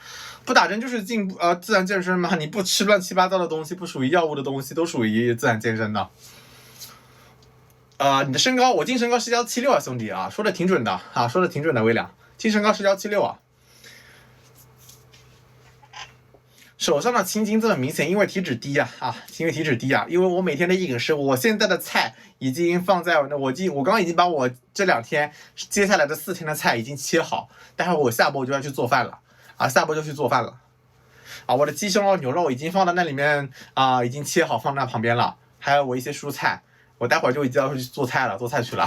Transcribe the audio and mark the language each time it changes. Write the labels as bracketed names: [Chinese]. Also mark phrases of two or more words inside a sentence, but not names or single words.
[Chinese] 不打針就是進步自然健身嘛，你不吃亂七八糟的東西，不屬於藥物的東西，都屬於自然健身的。你的身高，我净身高是176啊，兄弟啊，说的挺準的啊，说的挺準的，微良，净身高是176啊。手上的青筋这麼明顯，因為體脂低啊，因為體脂低啊，因為我每天的飲食，我現在的菜已經放在我剛剛已經把我這2天接下來的4天的菜已經切好，待會我下播就要去做飯了啊，下播就去做飯了啊，我的雞胸肉、牛肉已經放到那裡面啊，已經切好放在旁邊了，還有我一些蔬菜，我待會就已經要去做菜去了。